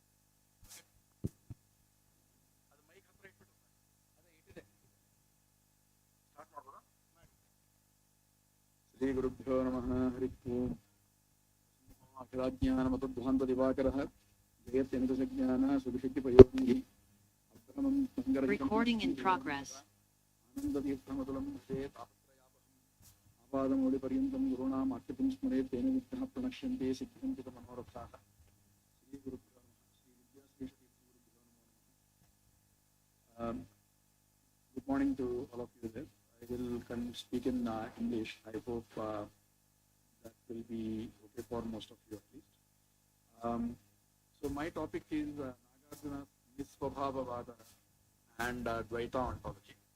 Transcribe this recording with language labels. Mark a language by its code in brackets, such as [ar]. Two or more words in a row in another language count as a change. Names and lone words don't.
[kn] ಅದು ಮೈಕ್ ಹತ್ರ ಇಟ್ಬಿಟ್ಟು ಅದೇ ಇಟ್ಟಿದೆ. ಸ್ಟಾರ್ಟ್ ಮಾಡ್ಬೋದಾ? [sa] ಶ್ರೀ ಗುರುಭ್ಯೋ ನಮಃ. ಹರಿ ಓಂ. ಅಖಿಲಾಜ್ಞಾನ ಮತಧ್ವಾಂತ ದಿವಾಕರಃ ಜಯತ್ಯಂತಜ್ಞಾನ ಸುಭಿಷಕ್ತಿ ಪಯೋಗಿ ಅಕ್ರಮಂ [en] Recording in progress. [sa] ಆನಂದತೀರ್ಥಮತುಲಂ ಭಜೇತ್ ಆಪಾದಮೌಳಿ ಪರ್ಯಂತಂ ಗುರುಣಾಂ ಅಕ್ಷತಿಂ ಸ್ಮರೇತ್ ತೇನ ವಿಘ್ನಃ ಪ್ರಣಶ್ಯಂತೆ ಸಿದ್ಧ್ಯಂತಿ ಮನೋರಥಾಃ. ಶ್ರೀ ಗುರುಭ್ಯೋ ನಮಃ. ಶ್ರೀ ವಿದ್ಯಾಶ್ರೀ ಗುರುಭ್ಯೋ ನಮಃ. [en] Good morning to all of you there. I will speak in English. I hope that will be okay for most of you at least. So my topic is Nagarjuna's Nisvabhavavada and Dvaita ontology.